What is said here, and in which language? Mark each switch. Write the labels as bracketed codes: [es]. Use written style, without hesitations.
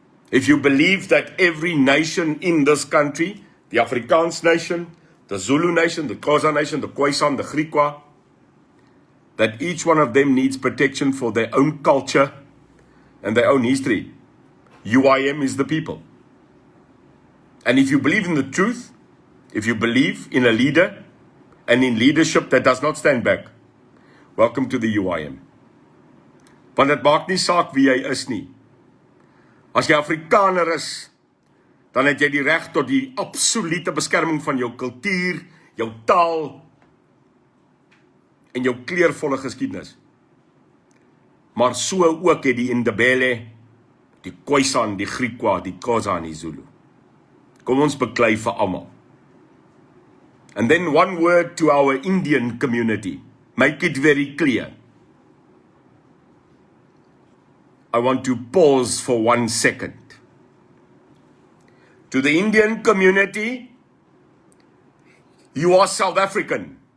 [en] If you believe that every nation in this country, the Afrikaans nation, the Zulu nation, the Xhosa nation, the Khoisan, the Griqua, that each one of them needs protection for their own culture and their own history, UIM is the people. And if you believe in the truth, if you believe in a leader and in leadership that does not stand back, welcome to the UIM. [af] Want dit maak nie saak wie jy is nie. As jy Afrikaner is, dan het jy die reg tot die absolute beskerming van jou kultuur, jou taal en jou kleurvolle geskiedenis. maar so ook het die Ndebele, die Khoisan, die Griqua, die Xhosa en die Zulu. Kom ons beklei vir almal. [en] And then one word to our Indian community. Make it very clear. I want to pause for 1 second. To the Indian community, you are South African.